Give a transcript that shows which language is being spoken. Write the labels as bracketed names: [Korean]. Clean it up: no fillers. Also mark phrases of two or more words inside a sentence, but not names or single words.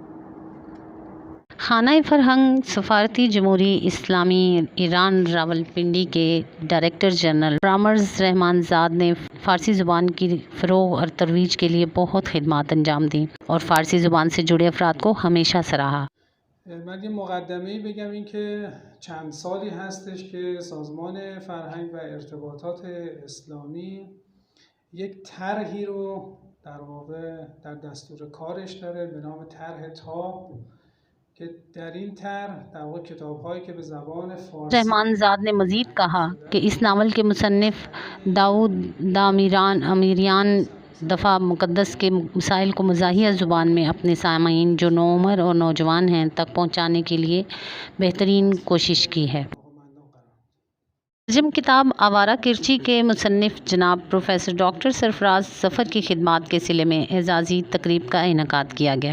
[Urdu] خانہ فرہنگ سفارتی جمہوری اسلامی ایران راولپنڈی کے ڈائریکٹر جنرل پرامرز رحمان زاد نے فارسی زبان کی فروغ اور ترویج کے لیے بہت خدمات انجام دیں اور فارسی زبان سے جڑے افراد کو ہمیشہ سراہا۔ [Persian] من یه مقدمه‌ای بگم، این که چند سالی هستش که سازمان فرهنگ و ارتباطات اسلامی یک طرحی رو در واقع در دستور کارش داره به نام طرح تاب، که در این طرح در واقع کتاب‌هایی که به زبان فارسی [Urdu] رحمان زاد نے مزید کہا کہ اس ناول کے مصنف داؤد دامریان دفاع مقدس کے مسائل کو مزاحیہ زبان میں اپنے سامعین جو نوعمر اور نوجوان ہیں تک پہنچانے کے لیے بہترین کوشش کی ہے۔ ترجم کتاب آوارہ کرچی کے مصنف جناب پروفیسر ڈاکٹر سرفراز ظفر کی خدمات کے سلسلے میں اعزازی تقریب کا انعقاد کیا گیا۔